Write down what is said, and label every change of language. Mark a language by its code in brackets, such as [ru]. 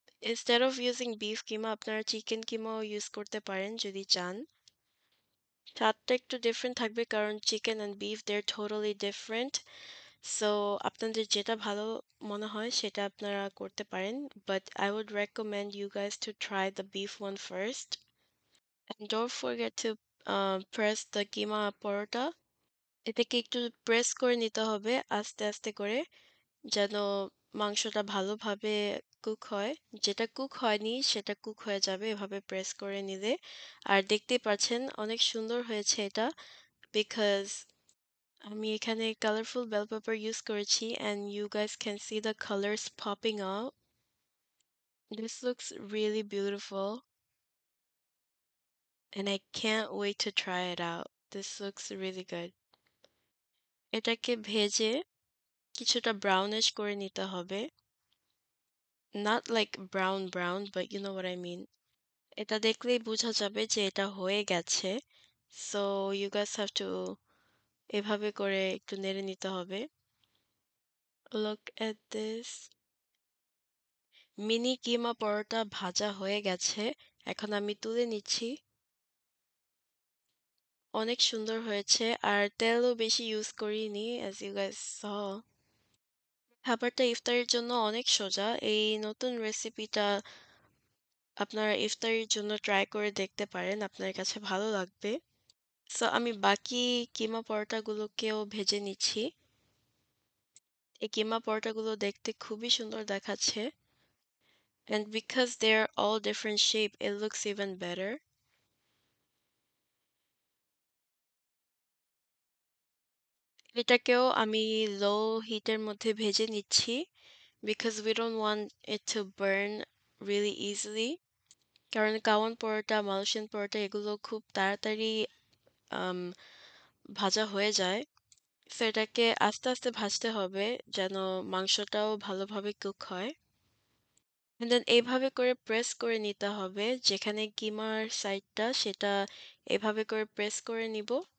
[en] Instead of using beef [bn] কিমা আপনারা chicken কিমাও use করতে পারেন যদি চান। স্বাদটা একটু ডিফারেন্ট থাকবে কারণ chicken and beef [en] they're totally different. [bn] So আপনাদের যেটা ভালো মনে হয় সেটা আপনারা করতে পারেন। [en] But I would recommend you guys to try the beef one first. And don't forget to press the keema paratha. [bn] এটাকে একটু প্রেস করে নিতে হবে আস্তে আস্তে করে যেন মাংসটা ভালোভাবে কুক হয়। যেটা কুক হয়নি সেটা কুক হয়ে যাবে এভাবে প্রেস করে নিলে। আর দেখতেই পাচ্ছেন অনেক সুন্দর হয়েছে এটা বিকজ আমি এখানে কালারফুল বেল পেপার ইউজ করেছি [en] and you guys can see the colors popping out. This looks really beautiful and I can't wait to try it out. This looks really good. [bn] এটাকে ভেজে কিছুটা ব্রাউনিশ করে নিতে হবে। [en] Not like brown brown, but you know what I mean. [bn] এটা দেখলেই বোঝা যাবে যে এটা হয়ে গেছে। [en] So you guys have to [bn] এভাবে করে একটু নেড়ে নিতে হবে। [en] Look at this. [bn] মিনি কিমা পরোটা ভাজা হয়ে গেছে। এখন আমি তুলে নিচ্ছি। অনেক সুন্দর হয়েছে আর তেলও বেশি ইউজ করিনি [en] as you guys saw. [bn] খাবারটা ইফতারের জন্য অনেক সোজা। এই নতুন রেসিপিটা আপনারা ইফতারির জন্য ট্রাই করে দেখতে পারেন। আপনার কাছে ভালো লাগবে। সো আমি বাকি কিমা পরোটাগুলোকেও ভেজে নিচ্ছি। এই কিমা পরোটাগুলো দেখতে খুবই সুন্দর দেখাচ্ছে। [en] And because they're all different shape, it looks even better. [bn] এটাকেও আমি লো হিটের মধ্যে ভেজে নিচ্ছি [en] because we don't want it to burn really easily. [bn] কারণ কাওয়ান পরোটা, মালয়েশিয়ান পরোটা এগুলো খুব তাড়াতাড়ি ভাজা হয়ে যায়। সো এটাকে আস্তে, আস্তে ভাজতে হবে যেন মাংসটাও ভালোভাবে কুক হয়। [en] and then [bn] এইভাবে করে প্রেস করে নিতে হবে। যেখানে কিমার সাইডটা সেটা এভাবে করে প্রেস করে নিব।